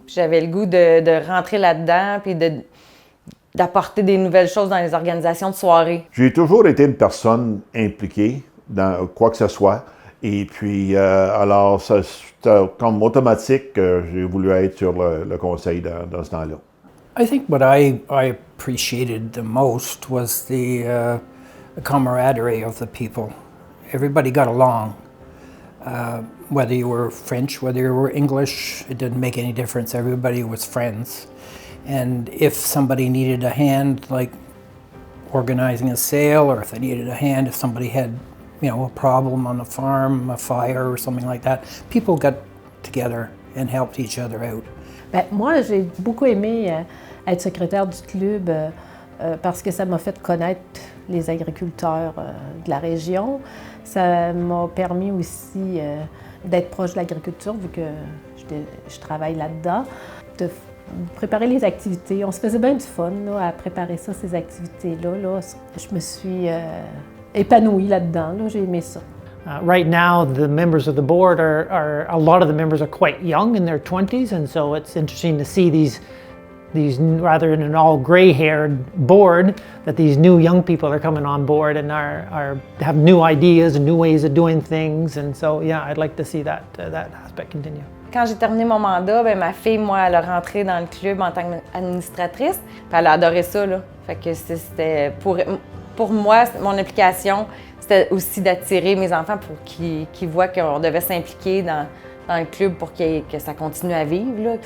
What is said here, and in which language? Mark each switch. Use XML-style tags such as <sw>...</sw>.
<fr>J'avais le goût de rentrer là-dedans, puis d'apporter des nouvelles choses dans les organisations de soirées. J'ai toujours été une personne impliquée dans quoi que ce soit. Et puis, alors, c'était comme automatique que j'ai voulu être sur le conseil dans ce temps-là.</fr> <en>I think what I appreciated the most was the camaraderie of the people. Everybody got along. Whether you were French, whether you were English, it didn't make any difference. Everybody was friends. And if somebody needed a hand, like organizing a sale, or if they needed a hand, if somebody had, a problem on the farm, a fire or something like that, people got together and helped each other out.</en> <fr>Bien, moi, j'ai beaucoup aimé être secrétaire du club parce que ça m'a fait connaître les agriculteurs de la région. Ça m'a permis aussi d'être proche de l'agriculture, vu que je travaille là-dedans, de préparer les activités. On se faisait bien du fun là, à préparer ça, ces activités-là. Là. Je me suis épanouie là-dedans. Là. J'ai aimé ça.</fr> <en>Right now, the members of the board a lot of the members are quite young, in their 20s, and so it's interesting to see these rather than an all gray-haired board, that these new young people are coming on board and have new ideas and new ways of doing things, and so yeah, I'd like to see that aspect continue.</en> <fr>Quand j'ai terminé mon mandat, bien, ma fille, moi, elle a rentré dans le club en tant qu'administratrice, puis elle a adoré ça, là. Fait que c'était pour moi, mon implication, c'était aussi d'attirer mes enfants pour qu'ils voient qu'on devait s'impliquer dans le club pour que ça continue à vivre, là.</fr>